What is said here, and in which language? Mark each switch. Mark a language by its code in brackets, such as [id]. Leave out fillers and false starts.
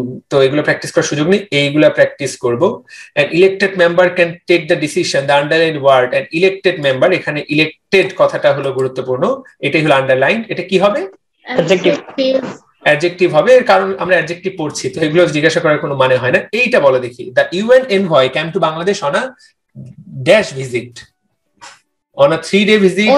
[bn] তো এগুলো প্র্যাকটিস করার সুযোগ নেই, এইগুলা প্র্যাকটিস করব। [en] an elected member can take the decision, the underlined word an elected member, [bn] এখানে ইলেক্টেড কথাটা হলো গুরুত্বপূর্ণ, এটাই হলো আন্ডারলাইন। এটা কি হবে? অ্যাডজেক্টিভ হবে, কারণ আমরা অ্যাডজেক্টিভ পড়ছি, তো এগুলো জিজ্ঞাসা করার কোনো মানে হয় না। এইটা বলো দেখি, [en] the UN envoy came to Bangladesh on a dash visit, on a 3-day visit,